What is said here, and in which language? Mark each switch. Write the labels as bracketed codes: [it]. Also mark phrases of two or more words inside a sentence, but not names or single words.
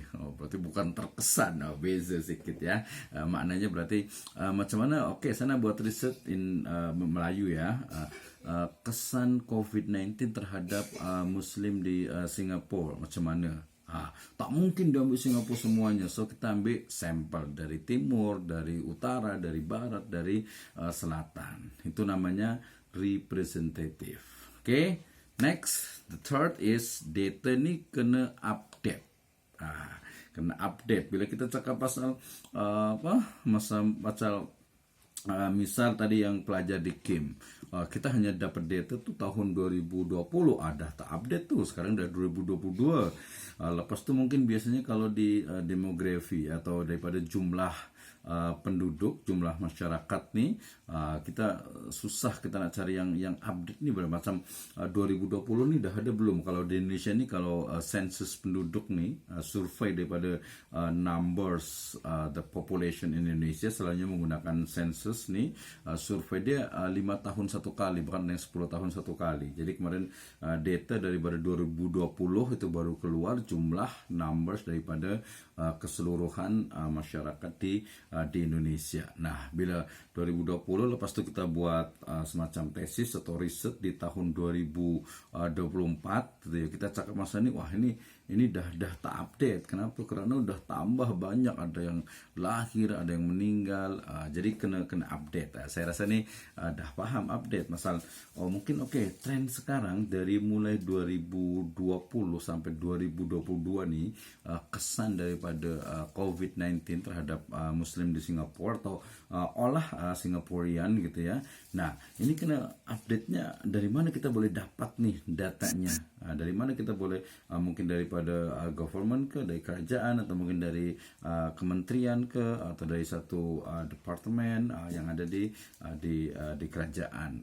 [ms] Berarti bukan terkesan, beza sedikit ya. Maknanya berarti macam mana? Okey, saya nak buat riset in Melayu ya. Kesan COVID-19 terhadap Muslim di Singapura macam mana? Tak mungkin dia ambil Singapura semuanya. So kita ambil sampel dari timur, dari utara, dari barat, dari selatan. Itu namanya representative. [en] Okay, next, the third is [ms] data ni kena update. Kena update. Bila kita cakap pasal misal tadi yang pelajar di KIM, kita hanya dapat data tu tahun 2020, dah tak update tu, sekarang dah 2022. Lepas tu mungkin biasanya kalau di demografi atau daripada jumlah penduduk, jumlah masyarakat nih, kita susah kita nak cari yang update nih macam 2020 nih dah ada belum. Kalau di Indonesia nih, kalau sensus penduduk nih, survei daripada [en] numbers the population in Indonesia, [ms] selalunya menggunakan sensus nih, survei dia 5 tahun satu kali, bukan yang 10 tahun satu kali. Jadi kemarin data daripada 2020 itu baru keluar jumlah numbers daripada keseluruhan masyarakat di Indonesia. Nah, bila 2020 lepas tu kita buat semacam tesis atau riset di tahun 2024 gitu ya, kita cakap masa ni, wah ini dah tak update. Kenapa? Kerana dah tambah banyak, ada yang lahir, ada yang meninggal. Jadi kena update. Saya rasa ni dah faham update. Masal mungkin trend sekarang dari mulai 2020 sampai 2022 ni, kesan daripada COVID-19 terhadap Muslim di Singapura atau Singaporean gitu ya. Nah, ini kena update-nya dari mana kita boleh dapat nih datanya. Dari mana kita boleh, mungkin daripada government ke, dari kerajaan, atau mungkin dari kementerian ke, atau dari satu departemen yang ada di kerajaan.